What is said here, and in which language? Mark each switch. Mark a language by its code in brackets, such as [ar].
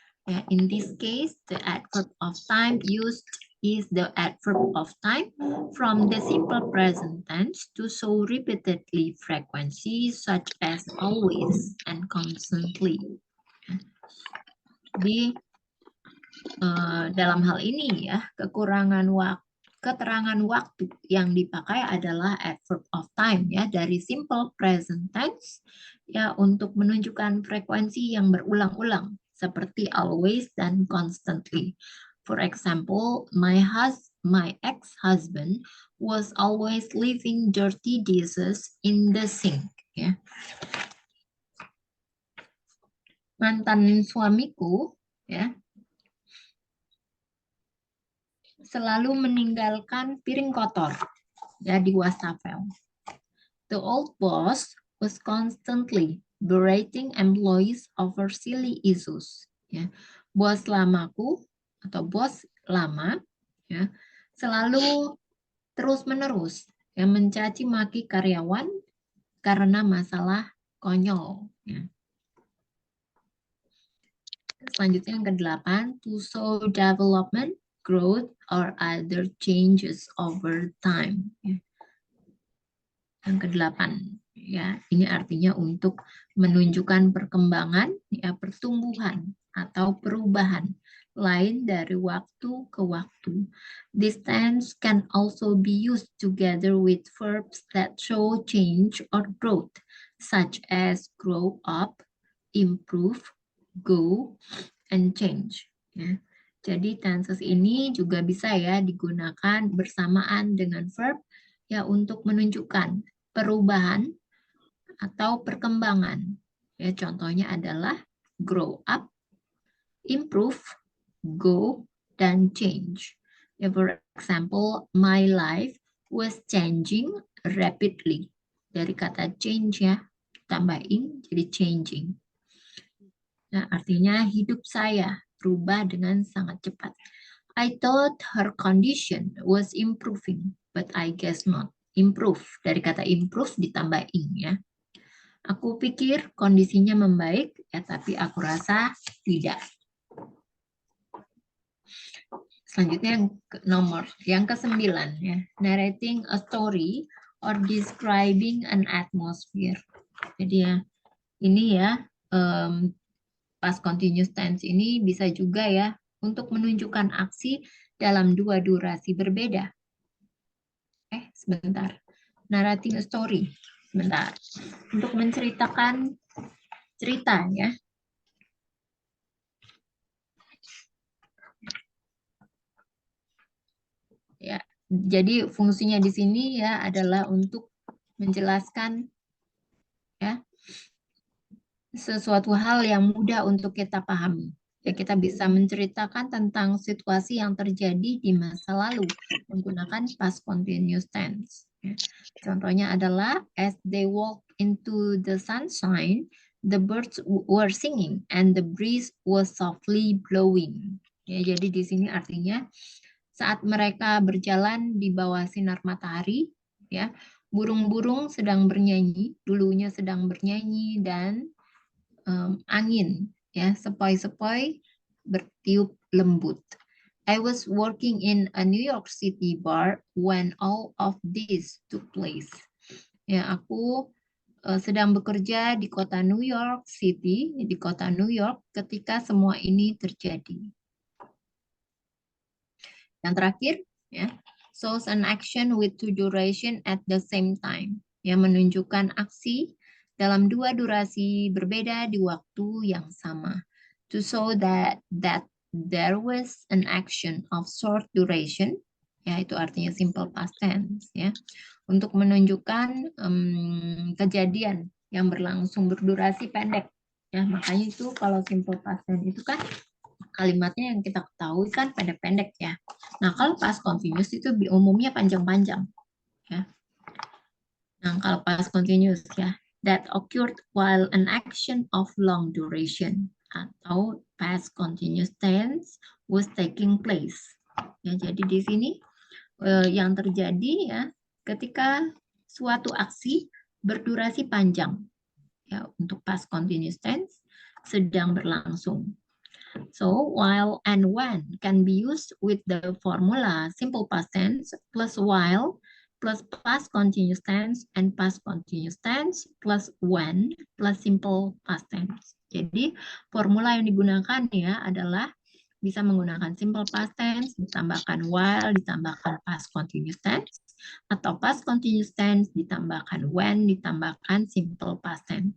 [id] Ya, [en] in this case, the adverb of time used is the adverb of time from the simple present tense to show repeatedly frequency such as always and constantly. [id] Jadi dalam hal ini ya keterangan waktu yang dipakai adalah adverb of time ya dari simple present tense ya untuk menunjukkan frekuensi yang berulang-ulang seperti always dan constantly. [en] For example, my ex-husband was always leaving dirty dishes in the sink. [id] Ya. Mantan suamiku ya selalu meninggalkan piring kotor ya di wastafel. [en] The old boss was constantly berating employees over silly issues. [id] Ya. Bos lamaku atau bos lama ya selalu terus-menerus yang mencaci maki karyawan karena masalah konyol. Ya. Selanjutnya yang ke-8, [en] to show development, growth, or other changes over time. [id] Yang ke-8, ya, ini artinya untuk menunjukkan perkembangan, ya, pertumbuhan atau perubahan lain dari waktu ke waktu. [en] This tense can also be used together with verbs that show change or growth, such as grow up, improve, go, and change. [id] Ya. Jadi tenses ini juga bisa ya digunakan bersamaan dengan verb ya untuk menunjukkan perubahan atau perkembangan. Ya, contohnya adalah grow up, improve, go, dan change. Ya, [en] for example, my life was changing rapidly. [id] Dari kata change ya, tambahin jadi changing. Nah, artinya hidup saya berubah dengan sangat cepat. [en] I thought her condition was improving, but I guess not. [id] Improve, dari kata improve ditambah ing ya. Aku pikir kondisinya membaik, ya tapi aku rasa tidak. Selanjutnya yang ke-9 ya, [en] narrating a story or describing an atmosphere. [id] Jadi ya, ini ya past continuous tense ini bisa juga ya untuk menunjukkan aksi dalam dua durasi berbeda. Sebentar. [en] Narrating a story. [id] Sebentar. Untuk menceritakan cerita ya. Ya, jadi fungsinya di sini ya adalah untuk menjelaskan ya sesuatu hal yang mudah untuk kita pahami. Ya, kita bisa menceritakan tentang situasi yang terjadi di masa lalu menggunakan past continuous tense. Ya. Contohnya adalah [en] as they walk into the sunshine, the birds were singing and the breeze was softly blowing. [id] Ya, jadi di sini artinya saat mereka berjalan di bawah sinar matahari, ya, burung-burung sedang bernyanyi, dulunya sedang bernyanyi dan angin ya sepoi-sepoi bertiup lembut. [en] I was working in a New York City bar when all of this took place. [id] Ya, aku sedang bekerja di kota New York City, di kota New York ketika semua ini terjadi. Yang terakhir, ya, [en] shows an action with two duration at the same time. [id] Yang menunjukkan aksi dalam dua durasi berbeda di waktu yang sama. [en] To show that there was an action of short duration, [id] ya itu artinya simple past tense, ya, untuk menunjukkan kejadian yang berlangsung berdurasi pendek. Ya, makanya itu kalau simple past tense itu kan kalimatnya yang kita ketahui kan pendek-pendek ya. Nah, kalau past continuous itu umumnya panjang-panjang ya. Nah, kalau past continuous ya, [en] that occurred while an action of long duration [id] atau [en] past continuous tense was taking place. [id] Ya, jadi di sini yang terjadi ya ketika suatu aksi berdurasi panjang ya untuk past continuous tense sedang berlangsung. [en] So while and when can be used with the formula simple past tense plus while plus past continuous tense and past continuous tense plus when plus simple past tense. [id] Jadi formula yang digunakan ya adalah bisa menggunakan simple past tense ditambahkan while ditambahkan past continuous tense atau past continuous tense ditambahkan when ditambahkan simple past tense.